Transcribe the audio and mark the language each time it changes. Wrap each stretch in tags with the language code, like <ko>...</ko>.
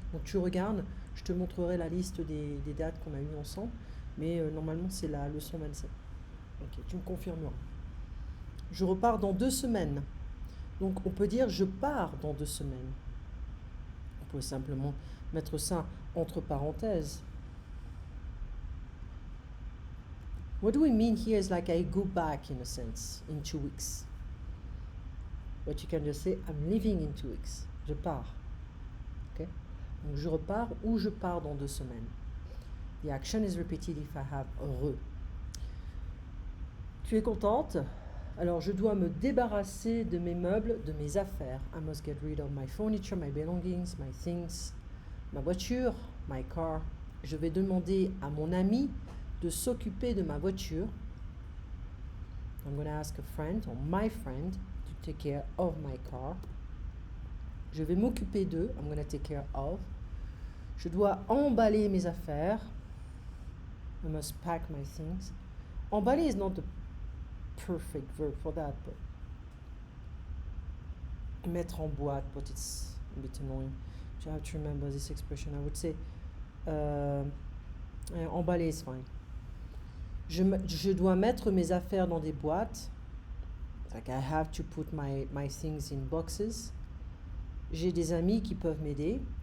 <fr>Donc tu regardes, je te montrerai la liste des dates qu'on a eues ensemble, mais normalement c'est la leçon 27. Ok, tu me confirmeras. Je repars dans 2 semaines. Donc on peut dire je pars dans 2 semaines. On peut simplement mettre ça entre parenthèses.</fr> <en>What do we mean here is like I go back in a sense in 2 weeks. But you can just say I'm leaving in 2 weeks.</en> <fr>Je pars. Okay? Donc je repars ou je pars dans 2 semaines.</fr> <en>The action is repeated if I have re.</en> <fr>Tu es contente? Alors je dois me débarrasser de mes meubles, de mes affaires.</fr> <en>I must get rid of my furniture, my belongings, my things.</en> <fr>Ma voiture,</fr> <en>my car.</en> <fr>Je vais demander à mon ami de s'occuper de ma voiture.</fr> <en>I'm going to ask a friend or my friend to take care of my car.</en> <fr>Je vais m'occuper d'eux.</fr> <en>I'm going to take care of.</en> <fr>Je dois emballer mes affaires.</fr> <en>I must pack my things. Emballer is not the perfect verb for that, but</en> <fr>mettre en boîte,</fr> <en>but it's a bit annoying. You have to remember this expression. I would say emballer is fine.</en> <fr>Je dois mettre mes affaires dans des boîtes.</fr> <en>Like I have to put my things in boxes.</en> <fr>J'ai des amis qui peuvent m'aider.</fr>